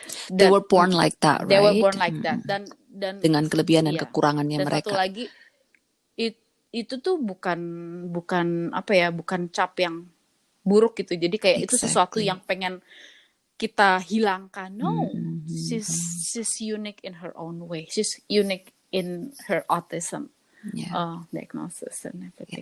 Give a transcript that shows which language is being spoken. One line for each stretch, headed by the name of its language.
English: They were born like that, right? They were born like that.
Indonesian: Dan dengan kelebihan dan kekurangannya dan mereka. Satu lagi, itu tuh bukan cap yang buruk gitu. Jadi kayak itu sesuatu yang pengen kita hilangkan.
English: No, she's unique in her own way. She's unique in her autism diagnosis and everything.